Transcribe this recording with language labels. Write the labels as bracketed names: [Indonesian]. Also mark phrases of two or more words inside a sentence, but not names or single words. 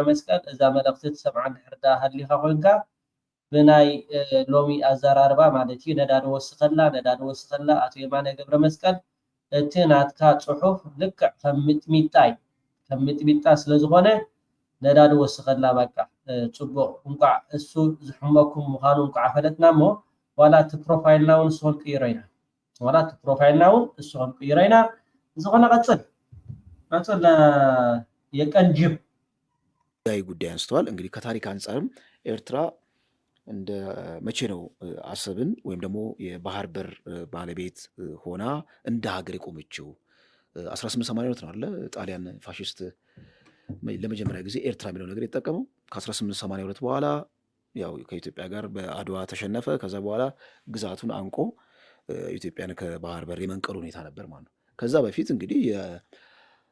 [Tigrinya] መስቀል እዛ መልእክቲ ትሰምዓ ድሕርዳ ሃሊኻ ኮይንካ ብናይ ሎሚ ኣዘራርባ ማለት እዩ ነዳዲ ወስኸላ አቶ የማነ ገብረ መስቀል እቲ ናትካ ፅሑፍ ልክዕ ከም ሚጥሚጣ ስለዝኾነ ነዳዲ ወስኸላ በቃ ፅቡቅ እንኳዕ እሱ ዝሕመኩም ምዃኑ እንኳዕ ፈለጥና እሞ ዋላ እቲ ፕሮፋይልና እውን እሱ ክንቅይሮ ኢና ዝኾነ ቀፅል የቀንጅብ [Amharic] ጉዳይ አንስተዋል። እንግዲህ ከታሪክ አንጻርም ኤርትራ እንደ መቼ ነው አሰብን ወይም ደግሞ የባህር በር ባለቤት ሆና እንደ ሀገር የቆመችው? 1882 ነው አይደል? ጣሊያን ፋሽስት ለመጀመሪያ ጊዜ ኤርትራ የሚለው ነገር የተጠቀመው ከ1882 በኋላ ያው ከኢትዮጵያ ጋር በአድዋ ተሸነፈ። ከዛ በኋላ ግዛቱን አንቆ ኢትዮጵያን ከባህር በር የመንቀል ሁኔታ ነበር ማለት ነው። ከዛ በፊት እንግዲህ